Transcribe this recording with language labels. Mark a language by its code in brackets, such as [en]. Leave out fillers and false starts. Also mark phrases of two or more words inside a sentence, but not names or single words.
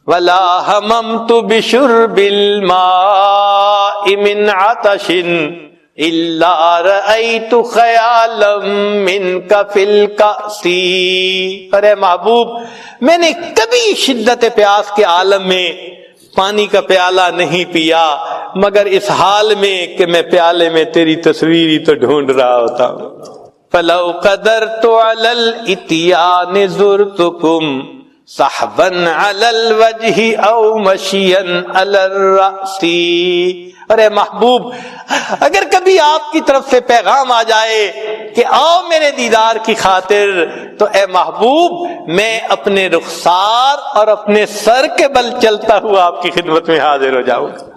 [ar] ولا هممت بشرب الماء من عطش الا رأيت خیالا منک فی الکأس. [ur] ارے محبوب، میں نے کبھی شدت پیاس کے عالم میں پانی کا پیالہ نہیں پیا مگر اس حال میں کہ میں پیالے میں تیری تصویر ہی تو ڈھونڈ رہا ہوتا ہوں. [ar] فلو قدرت علی الاتیان زرتکم صحبا علی الوجہ او مشیا علی الرأس. [ur] ارے محبوب، اگر کبھی آپ کی طرف سے پیغام آ جائے کہ آؤ میرے دیدار کی خاطر، تو اے محبوب میں اپنے رخسار اور اپنے سر کے بل چلتا ہوا آپ کی خدمت میں حاضر ہو جاؤں گا.